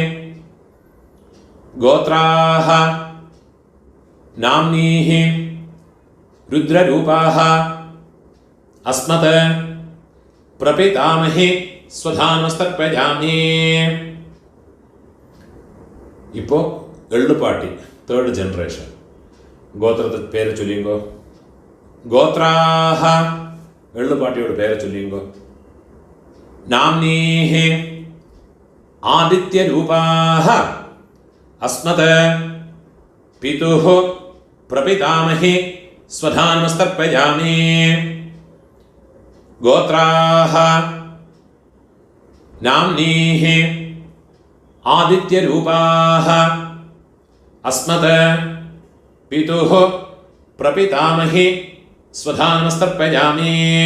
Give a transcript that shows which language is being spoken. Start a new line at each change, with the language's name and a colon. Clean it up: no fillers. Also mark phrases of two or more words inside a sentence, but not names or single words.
Sanskrit: गोत्राः नाम्नीः रुद्ररूपाः अस्मत् प्रपितामही स्वधानमस्तर्पयामि.
Tamil: இப்போ எள்ளு பாட்டி 3rd ஜெனரேஷன் கோத்திரத்துக்கு பேரை சொல்லிங்கோ. கோத்ராஹ எள்ளு பாட்டியோட பேரை சொல்லிங்கோ.
Sanskrit: நாம்னீஹி आदित्यरूपाः अस्मत् पितुः प्रपितामही स्वधानमस्तर्पयामि। गोत्राः नाम्नीः आदित्यरूपाः अस्मत् पितुः प्रपितामही स्वधानमस्तर्पयामि।